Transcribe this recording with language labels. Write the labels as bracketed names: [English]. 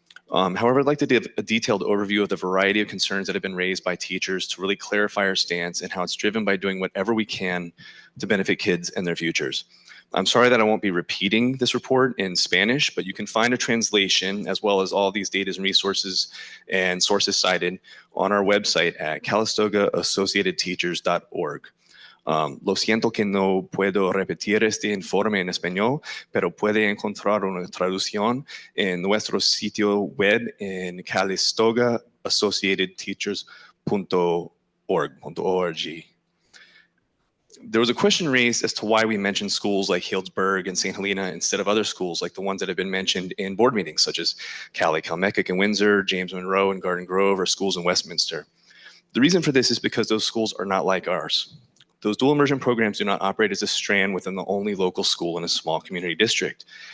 [English] However, I'd like to give a detailed overview of the variety of concerns that have been raised by teachers to really clarify our stance and how it's driven by doing whatever we can to benefit kids and their futures. I'm sorry that I won't be repeating this report in Spanish, but you can find a translation as well as all these data and resources and sources cited on our website at calistogaassociatedteachers.org. [Spanish] Lo siento que no puedo repetir este informe en español, pero puede encontrar una traducción en nuestro sitio web en calistogaassociatedteachers.org. [English] There was a question raised as to why we mentioned schools like Healdsburg and St. Helena instead of other schools like the ones that have been mentioned in board meetings, such as Cali, Calmecac, and Windsor, James Monroe, and Garden Grove, or schools in Westminster. The reason for this is because those schools are not like ours. Those dual immersion programs do not operate as a strand within the only local school in a small community district.